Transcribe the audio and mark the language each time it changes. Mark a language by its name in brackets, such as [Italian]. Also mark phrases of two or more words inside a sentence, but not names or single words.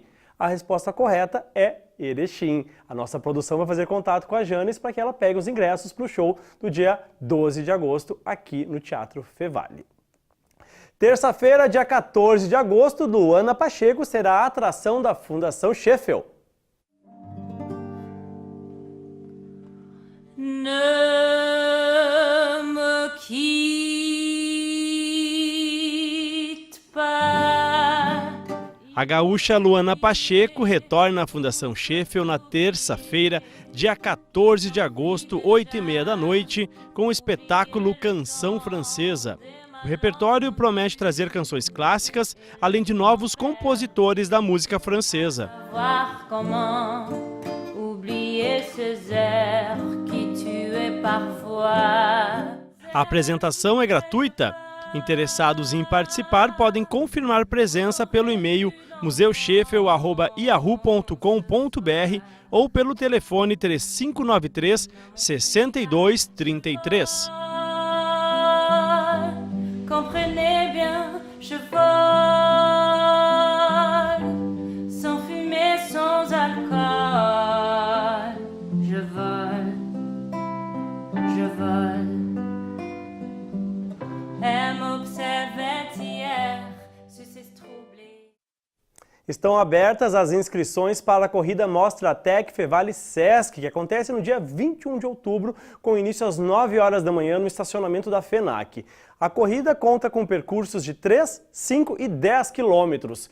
[Portuguese] A resposta correta é Erechim. A nossa produção vai fazer contato com a Janes para que ela pegue os ingressos para o show do dia 12 de agosto aqui no Teatro Fevale. Terça-feira, dia 14 de agosto, Luana Pacheco será a atração da Fundação Sheffield. [French] Ne me quitte pas. [Portuguese] A gaúcha Luana Pacheco retorna à Fundação Sheffield na terça-feira, dia 14 de agosto, 8h30 da noite, com o espetáculo Canção Francesa. O repertório promete trazer canções clássicas, além de novos compositores da música francesa. A apresentação é gratuita. Interessados em participar podem confirmar presença pelo e-mail museusheffield@yahoo.com.br ou pelo telefone 3593 6233. [French] Comprenez bien, je vole, sans fumée, sans alcool. Je vole, je vole. Elle m'observait hier, sur ses troublés. [Portuguese] Estão abertas as inscrições para a corrida Mostra Tech Fevale Sesc, que acontece no dia 21 de outubro, com início às 9 horas da manhã no estacionamento da FENAC. A corrida conta com percursos de 3, 5 e 10 quilômetros.